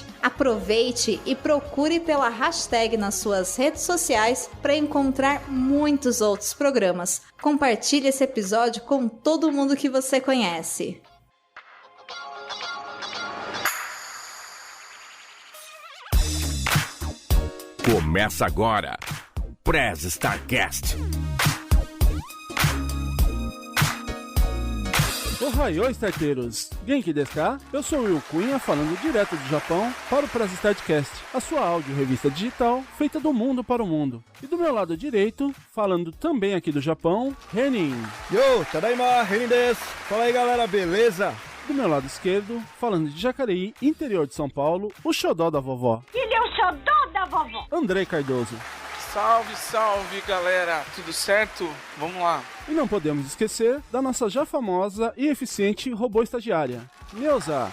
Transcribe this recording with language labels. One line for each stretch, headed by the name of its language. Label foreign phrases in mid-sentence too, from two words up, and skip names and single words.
Portuguese: Aproveite e procure pela hashtag nas suas redes sociais para encontrar muitos outros programas. Compartilhe esse episódio com todo mundo que você conhece. Começa agora. Press Starcast. Ohayou, starteiros!
Japanese: 元気ですか?
Portuguese: Eu sou o Will Cunha, falando direto do Japão para o Press Starcast, a sua áudio-revista digital feita do mundo para o mundo. E do meu lado direito, falando também aqui do Japão, Renin.
Japanese: よ、ただいま、レニンです!
Portuguese: Fala aí, galera, beleza? Do meu lado esquerdo, falando de Jacareí, interior de São Paulo, o xodó da vovó. Ele é o xodó da vovó! Andrei Cardoso. Salve, salve, galera! Tudo certo? Vamos lá! E não podemos esquecer da nossa já famosa e eficiente robô estagiária, Neuza.